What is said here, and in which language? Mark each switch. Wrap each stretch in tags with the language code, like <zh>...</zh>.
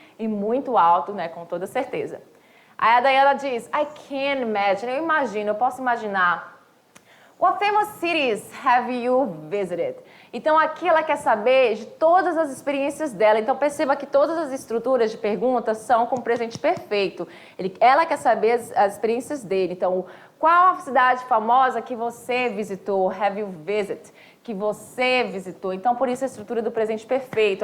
<pt>E muito alto, né, com toda certeza. Aí a Diana diz,</pt> <en>I can't imagine,</en> <pt>eu posso imaginar.</pt> <en>What famous cities have you visited?</en> <pt>Então aqui ela quer saber de todas as experiências dela. Então perceba que todas as estruturas de perguntas são com presente perfeito. Ela quer saber as experiências dele. Então, qual a cidade famosa que você visitou?</pt> <en>Have you visited?</en> <pt>Que você visitou. Então, por isso a estrutura do presente perfeito.</pt>